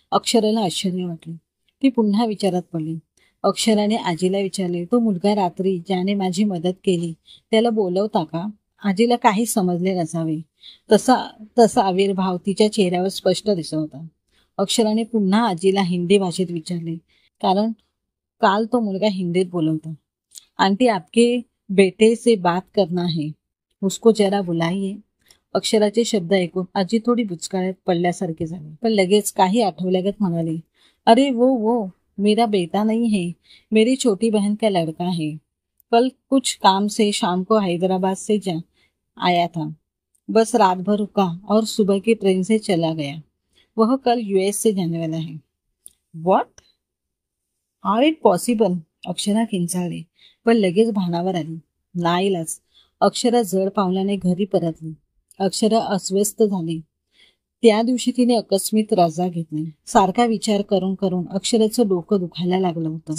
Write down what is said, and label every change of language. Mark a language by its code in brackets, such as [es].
[mr] अक्षराला आश्चर्य वाटले. ती पुन्हा विचारात पडली. अक्षराने आजीला विचारले, तो मुलगा रात्री ज्याने माझी मदत केली त्याला बोलवता का? आजीला काही समजले नसावे. तसा आविर्भाव तिच्या चेहऱ्यावर स्पष्ट दिसत होता. अक्षराने पुन्हा आजीला हिंदी भाषेत विचारले, कारण काल तो मुलगा हिंदीत बोलवता. [hi] आंटी, आपके बेटे से बात करना है, उसको जरा बुलाइए. [mr] अक्षराचे शब्द ऐकून आजी थोडी बुचकाळ्यात पडल्यासारखी झाली, पण लगेच काही आठवल्यागत म्हणाली, [hi] अरे वो मेरा बेटा नहीं है, मेरी छोटी बहन का लड़का है। कल कुछ काम से शाम को हैदराबाद से जा आया था। बस रात भर रुका और सुबह की ट्रेन से चला गया। वह कल यूएस से जाने वाला है। [en] What are it possible? [mr] Akshara किंचाळली, पण लगेच भानावर आली. नाईलाज. अक्षरा जड पावलाने घरी परतली. अक्षरा अस्वस्थ झाली. त्या दिवशी तिने अकस्मित रजा घेतली. सारखा विचार करून करून अक्षराचं डोकं दुखायला लागलं होतं.